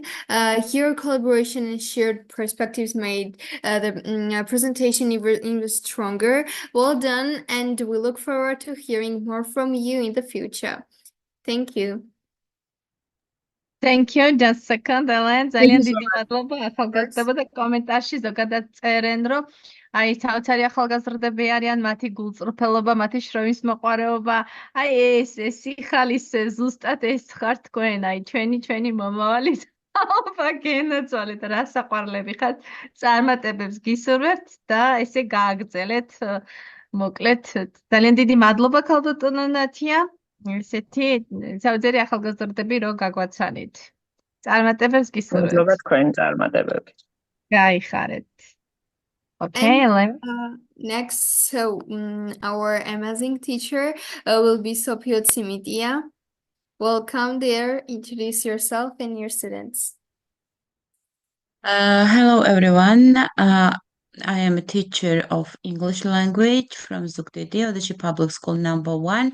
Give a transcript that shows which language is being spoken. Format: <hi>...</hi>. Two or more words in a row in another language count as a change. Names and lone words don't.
<en>Your collaboration and shared perspectives made the presentation even stronger. Well done, and we look forward to hearing more from you in the future. Thank you. Thank you. Just a second, Ellen.</en> <ka>ძალიან დიდი მადლობა. ახალგაზრდა და კომენტარში ზოგადად წერენ, რომ აი საოცარი ახალგაზრდები არიან, მათი გულწრფელობა, მათი შრომის მოყვარეობა. აი ეს სიხალის ზუსტად ეს ხარ თქვენ, აი ჩვენი მომავალი თაობა გენაცვალეთ, რა საყვარლები ხართ, წარმატებებს გისურვებთ და ესე გააგრძელეთ. მოკლედ, ძალიან დიდი მადლობა ქალბატონო ნათია. ესეთი საოცარი ახალგაზრდები რო გაგვაცანით. წარმატებებს გისურვებთ. მადლობა თქვენ წარმატებები. გაიხარეთ.</ka> <en>Okay, next, our amazing teacher will be Sophia Tsimitia. Welcome there. Introduce yourself and your students. Hello, everyone. I am a teacher of English language from Zugdidi, Odisha Public School #1.</en>